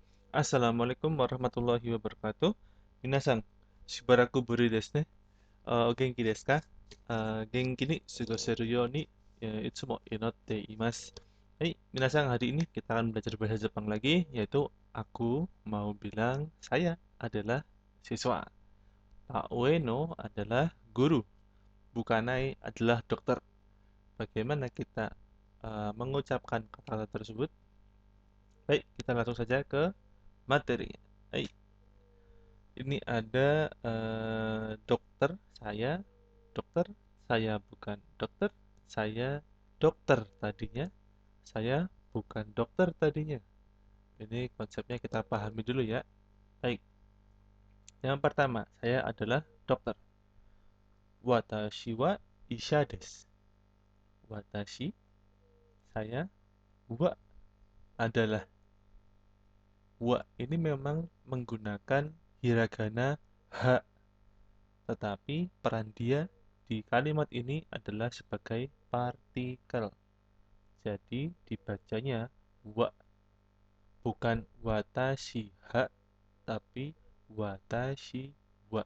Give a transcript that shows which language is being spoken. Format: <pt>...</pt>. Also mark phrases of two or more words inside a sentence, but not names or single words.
<ar>السلام عليكم ورحمة الله وبركاته.</ar> <ja>みなさん、しばらくぶりですね。お元気ですか? 元気に過ごせるようにいつも祈っています. はい、みなさん,</ja> <id>hari ini kita akan belajar bahasa Jepang lagi, yaitu aku mau bilang saya adalah siswa. Pak Ueno adalah guru. Bukanai adalah dokter. Bagaimana kita mengucapkan kata-kata tersebut? Baik, kita langsung saja ke materi. Baik. Ini ada dokter, dokter, saya bukan dokter, saya dokter tadinya, saya bukan dokter tadinya. Ini konsepnya kita pahami dulu ya. Baik, yang pertama, saya adalah dokter.</id> <ja>私は医者です. Watashi,</ja> <id>saya, wa adalah. Wa ini memang menggunakan hiragana ha, tetapi peran dia di kalimat ini adalah sebagai partikel. Jadi dibacanya wa, bukan</id> <ja>私は,</ja> <id>tapi</id> <ja>私は.</ja>